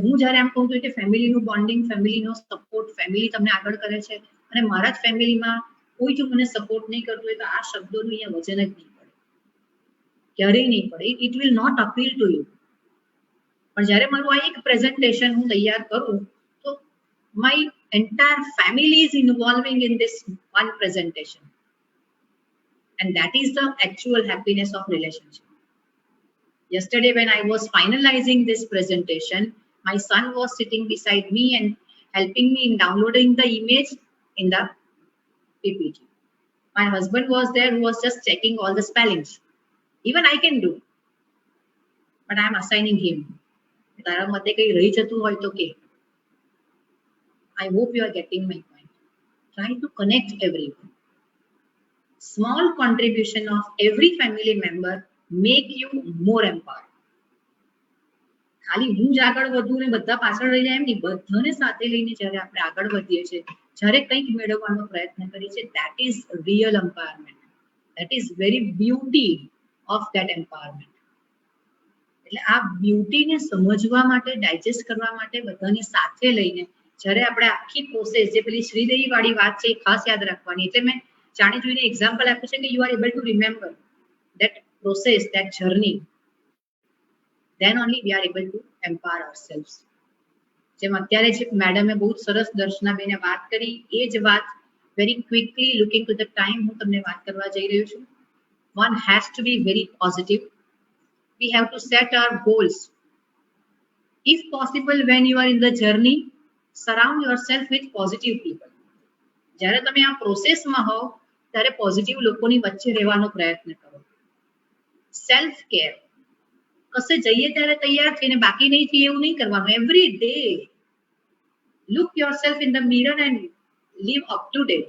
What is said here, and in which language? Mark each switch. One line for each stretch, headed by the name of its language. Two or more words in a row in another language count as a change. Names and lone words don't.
Gujarati: હું જ્યારે આમ કહું કે ફેમિલીનું બોન્ડિંગ, ફેમિલીનો સપોર્ટ, ફેમિલી તમને આગળ કરે છે, અને મારા જ ફેમિલીમાં કોઈ જો મને સપોર્ટ નહીં કરતું હોય તો આ શબ્દોનું અહીંયા વજન જ નહીં પડે, ક્યારેય નહીં પડે.
English: It will not appeal to you.
Gujarati: પણ જ્યારે મારું આ એક પ્રેઝન્ટેશન હું તૈયાર કરું તો
English: my entire family is involving in this one presentation, and that is the actual happiness of relationship. Yesterday when I was finalizing this presentation, my son was sitting beside me and helping me in downloading the image in the PPT. My husband was there who was just checking all the spellings. Even I can do, but I am assigning him.
Gujarati: તારા મતે કઈ રહી જતું હોય તો કે.
English: I hope you are getting my point. Try to connect everyone. Small contribution of every family member make you more empowered.
Gujarati: ખાલી હું જ આગળ વધું ને બધા પાછળ રહી જાય એમ નહીં, બધાને સાથે લઈને જ્યારે આપણે આગળ વધીએ છીએ, જ્યારે કંઈક મેળવવાનો પ્રયત્ન કરીએ છીએ,
English: that is real empowerment. That is very beauty of that empowerment.
Gujarati: એટલે આ બ્યુટીને સમજવા માટે, ડાયજેસ્ટ કરવા માટે બધાની સાથે લઈને જ્યારે આપણે આખી પ્રોસેસ, જે પેલી શ્રીદેવી વાળી વાત છે એ ખાસ યાદ રાખવાની. એટલે મેં જાણી જોઈને એક્ઝામ્પલ આપ્યું છે કે
English: you are able to remember that process, that journey, then only we are able to empower ourselves.
Gujarati: જેમ અત્યારે જે મેડમે બહુ સરસ દર્શનાબેને વાત કરી, એ જ વાત
English: very quickly looking to the time
Gujarati: હું તમને વાત કરવા જઈ રહ્યો છું.
English: One has to be very positive. We have to set our goals. If possible, when you are in the journey, surround yourself with positive people.
Gujarati: જ્યારે તમે આ પ્રોસેસમાં હો ત્યારે પોઝિટિવ લોકોની વચ્ચે રહેવાનો પ્રયત્ન કરો.
English: self care,
Gujarati: કશે જઈએ ત્યારે તૈયાર થઈને બાકી નહીં થઈએ એવું નહીં કરવાનું.
English: Every day look yourself in the mirror and live up to date.